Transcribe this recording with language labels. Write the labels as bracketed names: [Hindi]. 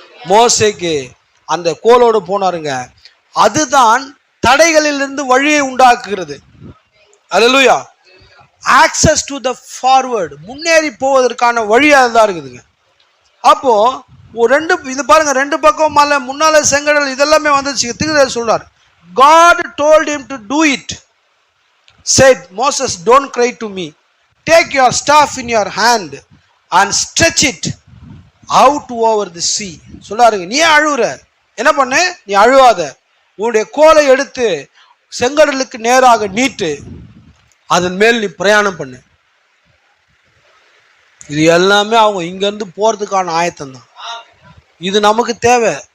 [Tamil] மோசேக்கு அந்த கோலோடு போனாருங்க, அதுதான் தடைகளிலிருந்து வழியை உண்டாக்குகிறது. அல்லேலூயா. [English] access to the forward, [Tamil] முன்னேறி போவதற்கான வழியாக தான் இருக்குதுங்க. அப்போ ரெண்டு இது பாருங்க, ரெண்டு பக்கம் மலை, முன்னால செங்கடல், இதெல்லாமே வந்துச்சு. தீர்க்கதரிசி சொல்றார், [English] God told him to do it. Said Moses, don't cry to me. Take your staff in your hand and stretch it out over the sea. [Tamil] சொல்றாருங்க, நீ அழுவுற, என்ன பண்ணு, நீ அழுவாத, உன்னுடைய கோலை எடுத்து செங்கடலுக்கு நேராக நீட்டு, அதன் மேல் நீ பிரயாணம் பண்ணு. இது எல்லாமே அவங்க இங்கிருந்து போறதுக்கான ஆயத்தம் தான். இது நமக்கு தேவை.